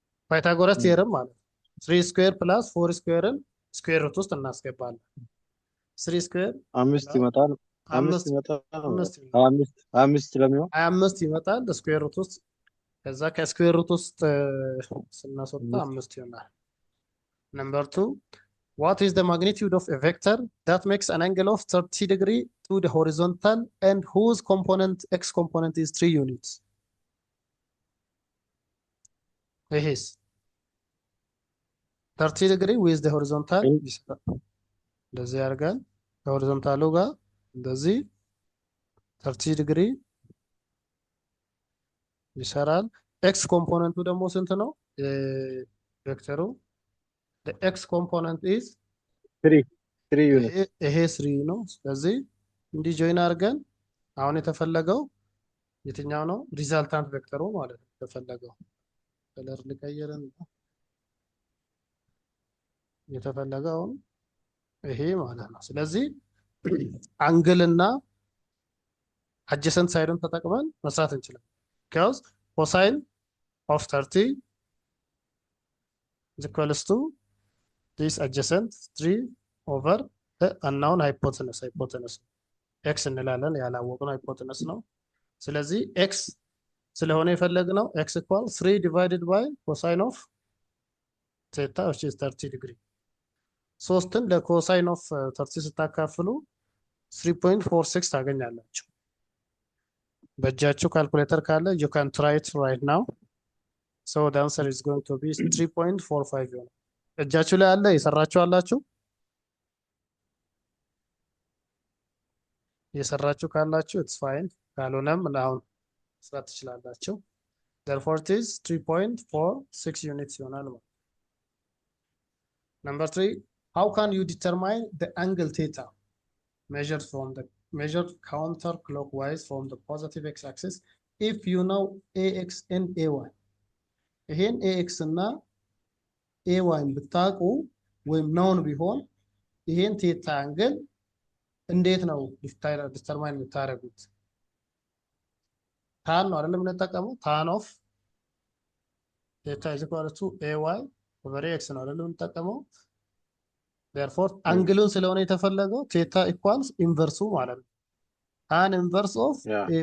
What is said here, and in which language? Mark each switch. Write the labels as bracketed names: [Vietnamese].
[Amharic] ፓይታጎረስ ቲዮረም ማለት 3 ስኩዌር ፕላስ 4 ስኩዌርን ስኩዌር ሩት ውስጥ እናስገባለን። 3 ስኩዌር 5 ይመጣል። 5 ይመጣል። 5 ለሚሆን 25 ይመጣል ስኩዌር ሩት ውስጥ ከዛ ከስኩዌር ሩት ውስጥ ስናስወጣ 5 ይሆናል። [English] Number 2, what is the magnitude of a vector that makes an angle of 30 degree to the horizontal and whose component x component is 3 units? [Amharic] ይሄስ [English] 30 degree with the horizontal [Amharic] እንደዚህ አድርገን ከሆሪዞንታሉ ጋር እንደዚህ 30 degree ይሰራል። ኤክስ ኮምፖነንቱ ደግሞ ስንት ነው? [English] ቬክተሩ the x component is [Amharic] 3 ዩኒት ይሄ 3 ነው። ስለዚህ እንዲህ ጆይን አድርገን አሁን የተፈለገው የትኛው ነው? [English] ሪዛልታንት ቬክተሩ ማለት ነው። የተፈለገው ከለር ልቀይርን የተፈለገው ይሄ ማለት ነው። ስለዚህ አንግልና አጀሰንት ሳይዱን ተጠቅመን መስራት እንችላለን። because cosine of 30 is equals to this adjacent 3 over the unknown hypotenuse x [Amharic] እንላለን ያላወቅነው hypotenuse ነው። ስለዚህ x ስለሆነ የፈለግነው [English] x equals 3 divided by cosine of theta which is 30 degree [Amharic] 3ን ለኮሳይን ኦፍ 30 ስታካፍሉ 3.46 ታገኛላችሁ። በእጃችሁ ካልኩሌተር ካለ [English] you can try it right now. So the answer is going to be 3.45 [Amharic] ይሆናል። እጃችሁ ላይ አለ የሰራችሁ አላችሁ? የሰራችሁ ካላችሁ [English] it's fine [Amharic] ካልሆነም አሁን መስራት ትችላላችሁ። [English] therefore it is 3.46 units [Amharic] ይሆናል ማለት። [English] Number 3, how can you determine the angle theta measured counterclockwise from the positive x-axis if you know ax and ay? [Amharic] ይሄን ax እና ay ብታውቁ ወይም known ቢሆን ይሄን ቴታ አንግል እንዴት ነው ዲተርማይን የምታደርጉት? ታን ነው አይደለም የምንጠቀመው [English] tan of theta is equal to ay over x [Amharic] ነው አይደለም የምንጠቀመው። therefore አንግሉን ስለሆነ የተፈለገው ቴታ ኢኳልስ ኢንቨርሱ ማለት ነው። [English] tan inverse of ay